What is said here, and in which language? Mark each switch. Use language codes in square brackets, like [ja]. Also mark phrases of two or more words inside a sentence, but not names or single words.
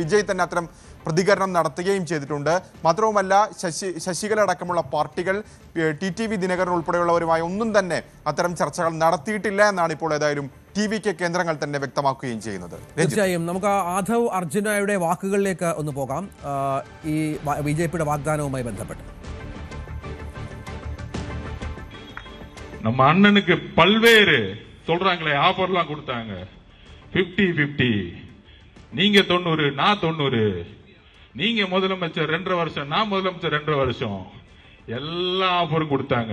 [ml] വിജയ് തന്നെ അത്തരം പ്രതികരണം നടത്തുകയും ചെയ്തിട്ടുണ്ട്. മാത്രവുമല്ല, ശശികല അടക്കമുള്ള പാർട്ടികൾ TTV ദിനകരൻ ഉൾപ്പെടെയുള്ളവരുമായി ഒന്നും തന്നെ അത്തരം ചർച്ചകൾ നടത്തിയിട്ടില്ല എന്നാണ് ഇപ്പോൾ ഏതായാലും TVK കേന്ദ്രങ്ങൾ തന്നെ വ്യക്തമാക്കുകയും ചെയ്യുന്നത്. തീർച്ചയായും നമുക്ക് ആധവ് അർജുനയുടെ വാക്കുകളിലേക്ക് ഒന്ന് പോകാം. ഈ BJPയുടെ വാഗ്ദാനവുമായി ബന്ധപ്പെട്ട് [ta] நம்ம அண்ணனுக்கு பல்வேறு சொல்றாங்களே ஆஃபர்லாம் கொடுத்தாங்க. 50-50, நீங்க 90 நான் 90, நீங்க முதலமைச்சர் 2.5 வருஷம் நான் முதலமைச்சர் 2.5 வருஷம், எல்லா ஆஃபரும் கொடுத்தாங்க.